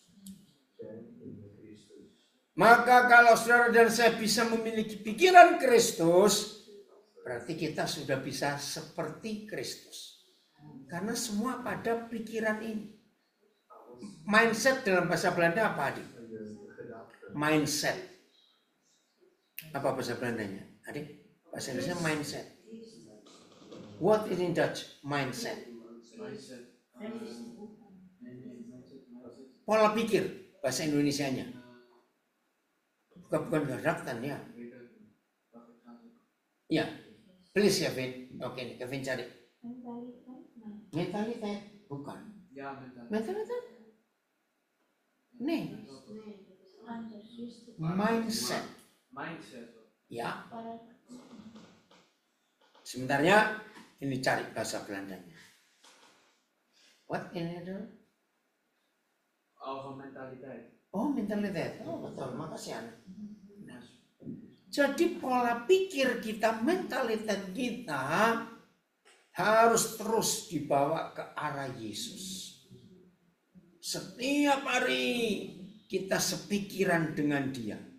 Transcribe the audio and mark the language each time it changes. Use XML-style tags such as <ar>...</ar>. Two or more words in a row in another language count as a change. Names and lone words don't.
<id>Maka kalau saudara dan saya bisa memiliki pikiran Kristus, berarti kita sudah bisa seperti Kristus. Karena semua pada pikiran ini. Mindset dalam bahasa Belanda apa adik? Mindset. Apa bahasa Belandanya? Adik? Bahasa Indonesia mindset.</id> <en>What is in Dutch? Mindset.</en> <id>Pola pikir bahasa Indonesianya. Bukan gerakkan ya. Ya, please ya Vin. Oke, Kevin cari. Mentalitas bukan.</id> <nl>Ja, mentaliteit.</nl> <id>Mentalitas? Nih. Mindset. Mindset. Ya. Sebenarnya ini cari bahasa Belandanya.</id> <en>What in it?</en> <nl>Over mentaliteit.</nl> <id>Oh, mentalitas. Oh, betul. Makasih anak. Nah, jadi pola pikir kita, mentalitas kita harus terus dibawa ke arah Yesus. Setiap hari kita sepikiran dengan Dia.</id>